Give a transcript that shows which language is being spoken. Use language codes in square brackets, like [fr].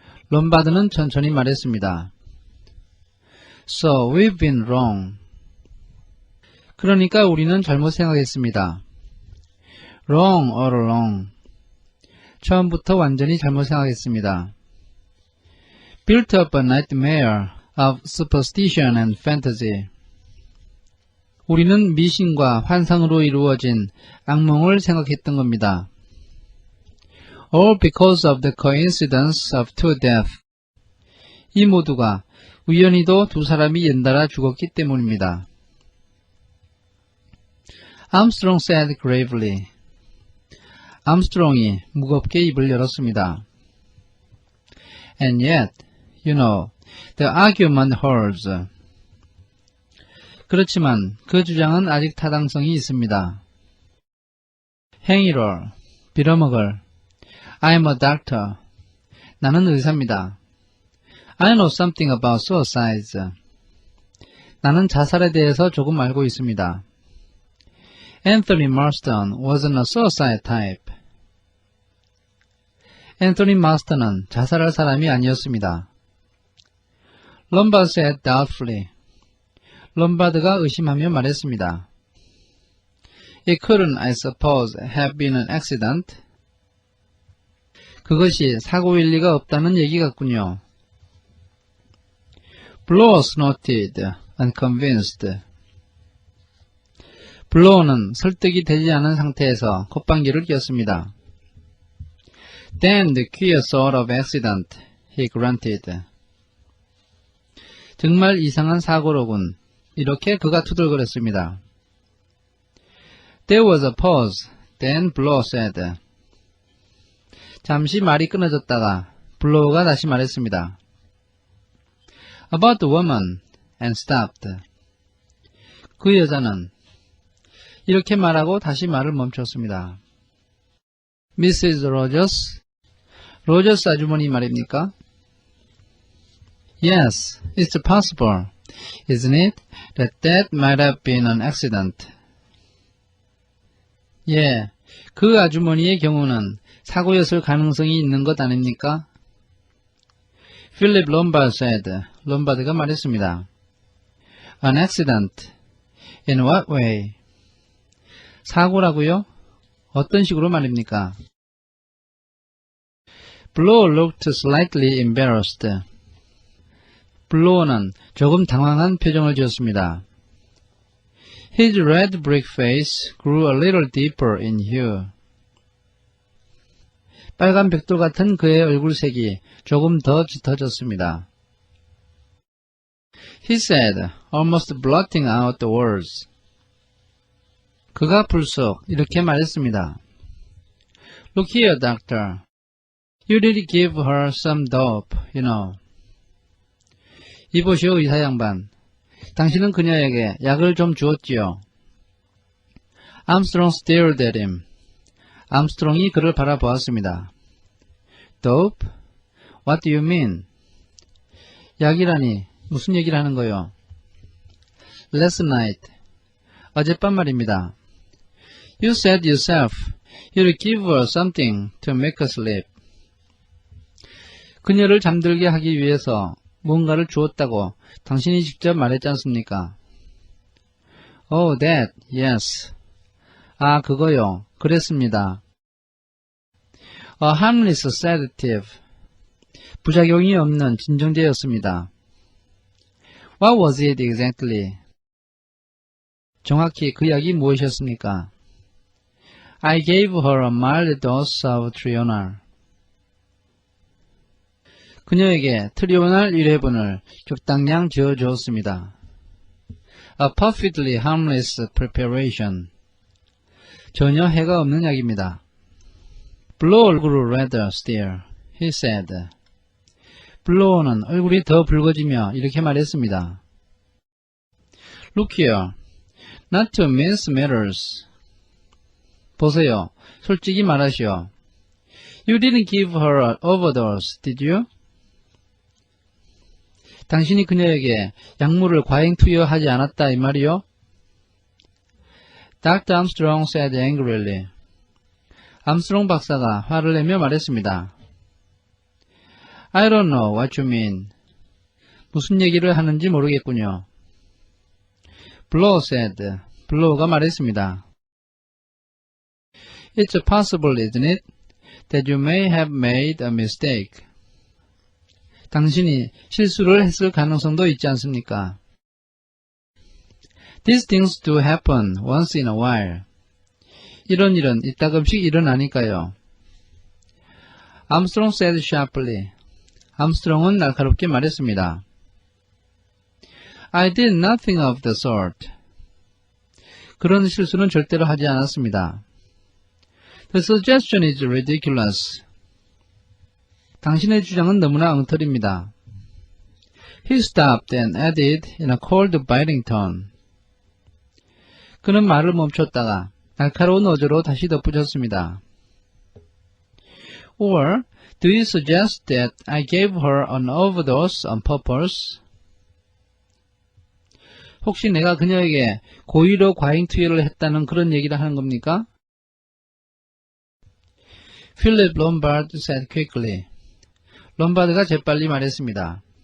[ko] 롬바드는 천천히 말했습니다. [en] So we've been wrong. [ko] 그러니까 우리는 잘못 생각했습니다. [en] Wrong all along. [ko] 처음부터 완전히 잘못 생각했습니다. [en] Built up a nightmare of superstition and fantasy. [ko] 우리는 미신과 환상으로 이루어진 악몽을 생각했던 겁니다. [en] All because of the coincidence of two deaths. [ko] 이 모두가 우연히도 두 사람이 연달아 죽었기 때문입니다. [en] Armstrong said gravely. [ko] 암스트롱이 무겁게 입을 열었습니다. [en] And yet, you know, the argument holds. [ko] 그렇지만 그 주장은 아직 타당성이 있습니다. 행위를, 빌어먹을. [en] I'm a doctor. [ko] 나는 의사입니다. [en] I know something about suicides. [ko] 나는 자살에 대해서 조금 알고 있습니다. [en] Anthony Marston wasn't a suicide type. [ko] 앤토니 마스턴은 자살할 사람이 아니었습니다. [en] Lombard said doubtfully. [ko] 롬바드가 의심하며 말했습니다. [en] It couldn't, I suppose, have been an accident. [ko] 그것이 사고일 리가 없다는 얘기 같군요. [en] Blow snorted, unconvinced. [ko] 블로어는 설득이 되지 않은 상태에서 콧방귀를 뀌었습니다. [en] Then the queer sort of accident, he grunted. [ko] 정말 이상한 사고로군. 이렇게 그가 투덜거렸습니다. [en] There was a pause. Then Blow said. [ko] 잠시 말이 끊어졌다가 블로우가 다시 말했습니다. [en] About the woman, and stopped. [ko] 그 여자는 이렇게 말하고 다시 말을 멈췄습니다. [en] Mrs. Rogers? [ko] 로저스 아주머니 말입니까? [en] Yes, it's possible, isn't it, that might have been an accident. [ko] 예, 그 아주머니의 경우는 사고였을 가능성이 있는 것 아닙니까? [en] Philip Lombard said. [ko] 롬바드가 말했습니다. [en] An accident. In what way? [ko] 사고라고요? 어떤 식으로 말입니까? [en] Blow looked slightly embarrassed. [ko] 블로어는 조금 당황한 표정을 지었습니다. [en] His red brick face grew a little deeper in hue. [ko] 빨간 벽돌 같은 그의 얼굴색이 조금 더 짙어졌습니다. [en] He said, almost blotting out the words. [ko] 그가 불쑥 이렇게 말했습니다. [en] Look here, doctor. You did give her some dope, you know. [ko] 이보시오, 의사 양반. 당신은 그녀에게 약을 좀 주었지요. [en] Armstrong stared at him. [ko] 암스트롱이 그를 바라보았습니다. [en] Dope? What do you mean? [ko] 약이라니 무슨 얘기를 하는 거요? [en] Last night. [ko] 어젯밤 말입니다. [en] You said yourself you'd give her something to make her sleep. [ko] 그녀를 잠들게 하기 위해서 뭔가를 주었다고 당신이 직접 말했지 않습니까? [en] Oh, that, yes. [ko] 아, 그거요. 그랬습니다. [en] A harmless sedative. [ko] 부작용이 없는 진정제였습니다. [en] What was it exactly? [ko] 정확히 그 약이 무엇이었습니까? [en] I gave her a mild dose of Trional. [ko] 그녀에게 트리오날 1회분을 적당량 지어주었습니다. [en] A perfectly harmless preparation. [ko] 전혀 해가 없는 약입니다. [en] Blow grew redder still, he said. [ko] 블로어는 얼굴이 더 붉어지며 이렇게 말했습니다. [en] Look here, not to mince matters. [ko] 보세요, 솔직히 말하시오. [en] You didn't give her an overdose, did you? [ko] 당신이 그녀에게 약물을 과잉 투여하지 않았다 이 말이요? [en] Dr. Armstrong said angrily. [ko] 암스트롱 박사가 화를 내며 말했습니다. [en] I don't know what you mean. [ko] 무슨 얘기를 하는지 모르겠군요. [en] Blow said. [ko] 블로우가 말했습니다. [en] It's possible, isn't it, that you may have made a mistake. [ko] 당신이 실수를 했을 가능성도 있지 않습니까? [en] These things do happen once in a while. [ko] 이런 일은 이따금씩 일어나니까요. [en] Armstrong said sharply. [ko] 암스트롱은 날카롭게 말했습니다. [en] I did nothing of the sort. [ko] 그런 실수는 절대로 하지 않았습니다. [en] The suggestion is ridiculous. [ko] 당신의 주장은 너무나 엉터리입니다. [en] He stopped and added in a cold, biting tone. [ko] 그는 말을 멈췄다가 날카로운 어조로 다시 덧붙였습니다. [en] Or do you suggest that I gave her an overdose on purpose? [ko] 혹시 내가 그녀에게 고의로 과잉 투여를 했다는 그런 얘기를 하는 겁니까? [en] Philip Lombard said quickly. [ko] 롬바드가 재빨리 말했습니다.